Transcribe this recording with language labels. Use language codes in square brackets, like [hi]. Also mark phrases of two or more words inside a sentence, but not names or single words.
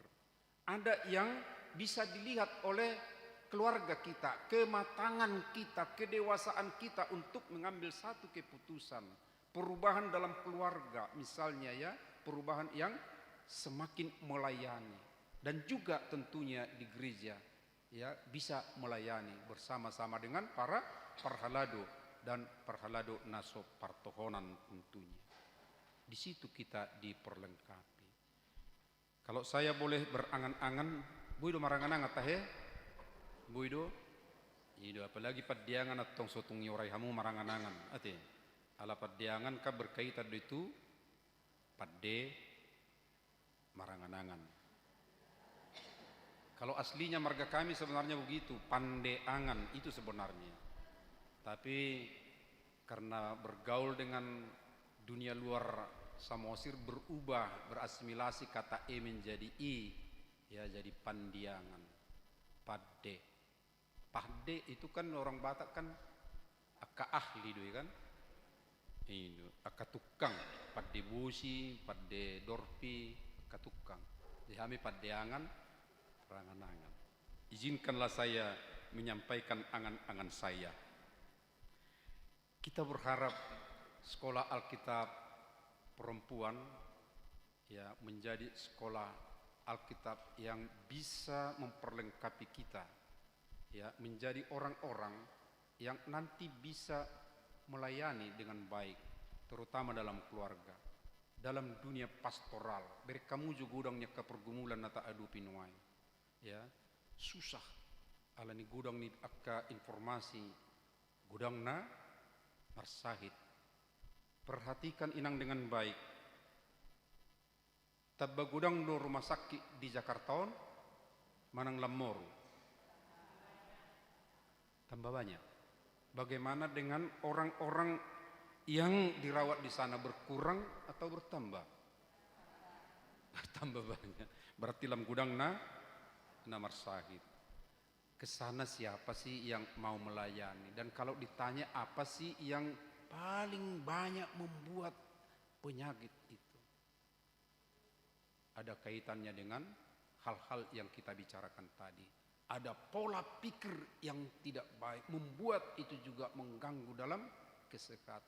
[id] Ada yang bisa dilihat oleh keluarga kita, kematangan kita, kedewasaan kita untuk mengambil satu keputusan. Perubahan dalam keluarga misalnya ya, perubahan yang semakin melayani. Dan juga tentunya di gereja ya bisa melayani bersama-sama dengan para parhalado dan [bbc] parhalado naso partohonan [id] tentunya. Di situ kita diperlengkapi. Kalau saya boleh berangan-angan, [bbc] buido marangan-angan tahe, buido, ido apalagi padiangan atong sotong yoray hamu marangan-angan, ate, ala padiangan ka [id] berkaitan itu, [bbc] padde marangan-angan. [id] Kalau aslinya marga kami sebenarnya begitu, Pandeangan itu sebenarnya. Tapi karena bergaul dengan dunia luar Samosir berubah, berasimilasi kata E menjadi I, ya jadi Pandiangan, Pade. Pade itu kan orang Batak kan aka ahli itu kan. Itu aka tukang, Pade busi, Pade dorpi, aka tukang. Jadi kami Pandeangan, perangan-angan. Izinkanlah saya menyampaikan angan-angan saya. Kita berharap sekolah Alkitab perempuan ya menjadi sekolah Alkitab yang bisa memperlengkapi kita, ya menjadi orang-orang yang nanti bisa melayani dengan baik, terutama dalam keluarga, dalam dunia pastoral. Beri kamu juga gudangnya ke pergumulan [bbc] nata adu pinuai, [id] ya susah. [bbc] Alani gudang ni akka informasi gudang na marsahid. [id] Perhatikan inang dengan baik. [bbc] Tabba gudang do rumah sakit di Jakarta manang lamoru. [id] Tambah banyak. Bagaimana dengan orang-orang yang dirawat di sana, berkurang atau bertambah? Bertambah banyak. Berarti dalam [bbc] gudang na marsahid. [id] Kesana siapa sih yang mau melayani? Dan kalau ditanya apa sih yang paling banyak membuat penyakit itu? Ada kaitannya dengan hal-hal yang kita bicarakan tadi. Ada pola pikir yang tidak baik, membuat itu juga mengganggu dalam kesehatan.